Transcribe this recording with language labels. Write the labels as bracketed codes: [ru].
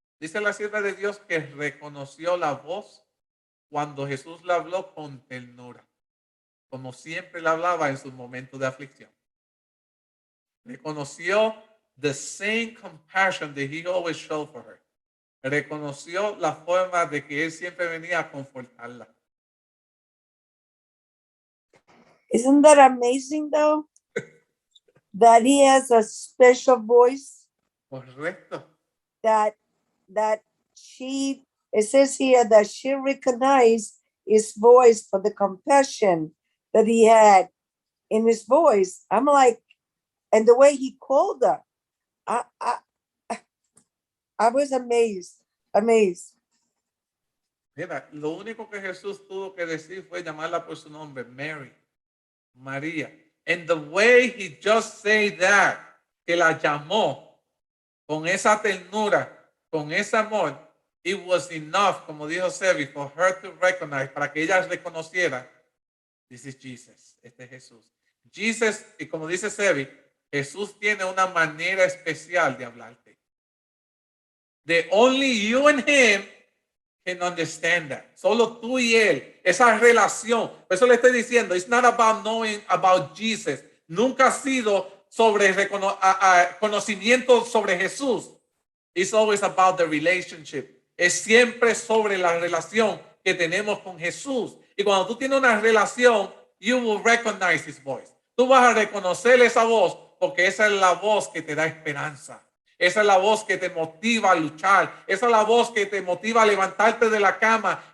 [es] Dice la sierva de Dios que reconoció la voz cuando Jesús le habló con ternura, como siempre le hablaba en sus momentos de aflicción. Reconoció [en] the same compassion that he always showed for her. [es] Reconoció la forma de que él siempre venía a confortarla. [en] Isn't that amazing though? That he has a special voice [es] Correcto. [en] that she, it says here that she recognized his voice for the compassion that he had in his voice. I'm like, and the way he called her, I was amazed. [es] Mira, lo único que Jesús tuvo que decir fue llamarla por su nombre, Mary, María. [en] And the way he just said that, [es] que la llamó con esa ternura, con ese amor, [en] it was enough, [es] como dijo Sebi, [en] for her to recognize, [es] para que ella reconociera, [en] this is Jesus, [es] este es Jesús. Jesus, y como dice Sebi, Jesús tiene una manera especial de hablarte. [en] The only you and him can understand that. [es] Solo tú y él, esa relación. Por eso le estoy diciendo, [en] it's not about knowing about Jesus. [es] Nunca ha sido sobre conocimiento sobre Jesús. [en] It's always about the relationship. [es] Es siempre sobre la relación que tenemos con Jesús. Y cuando tú tienes una relación, [en] you will recognize his voice. [es] Tú vas a reconocer esa voz porque esa es la voz que te da esperanza. Esa es la voz que te motiva a luchar. Esa es la voz que te motiva a levantarte de la cama.